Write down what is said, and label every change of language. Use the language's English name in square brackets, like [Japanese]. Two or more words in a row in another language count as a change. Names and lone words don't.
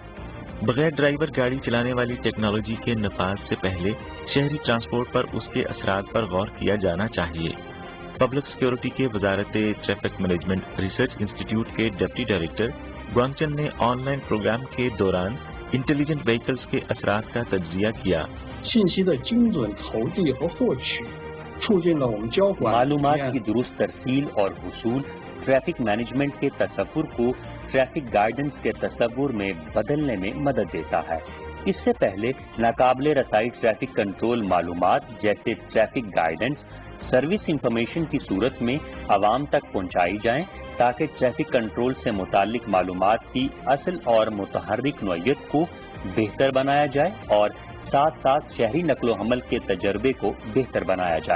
[Urdu] بغیر ڈرائیور گاڑی چلانے والی ٹیکنالوجی کے نفاذ سے پہلے شہری ٹرانسپورٹ پر اس کے اثرات پر غور کیا جانا چاہیے. [English] public security [Urdu] کے وزارت [English] traffic management research institute [Urdu] کے [English] deputy director [Urdu] گوانگچن نے [English] online program [Urdu] کے دوران [English] intelligent vehicles [Urdu] کے اثرات کا تجزیہ کیا. [Chinese] 信息的精准投递和获取，促进了我们交管 [Urdu] معلومات کی درست ترسیل اور حصول [English] traffic management [Urdu] کے تصور کو [English] traffic guidance [Urdu] کے تصور میں بدلنے میں مدد دیتا ہے. اس سے پہلے ناقابلِ رسائی [English] traffic control [Urdu] معلومات جیسے [English] traffic guidance service information [Urdu] کی صورت میں عوام تک پہنچائی جائیں تاکہ [English] traffic control [Urdu] سے متعلق معلومات کی اصل اور متحرک نوعیت کو بہتر بنایا جائے اور ساتھ ساتھ شہری نقل و حمل کے تجربے کو بہتر بنایا جائے.